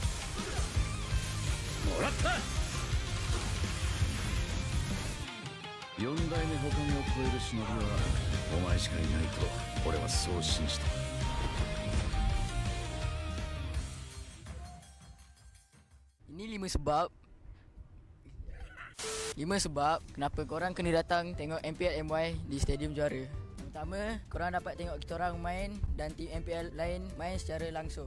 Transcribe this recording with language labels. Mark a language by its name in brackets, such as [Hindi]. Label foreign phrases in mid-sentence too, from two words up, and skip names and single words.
[Japanese] もらった。 4代目他を超える忍びはお前しかいないと俺はそう信じてる。 [Malay] Ini 5 sebab. 5 sebab kenapa korang kena datang tengok MPL MY di Stadium Juara. Yang pertama, korang dapat tengok kita orang main dan tim MPL lain main secara langsung.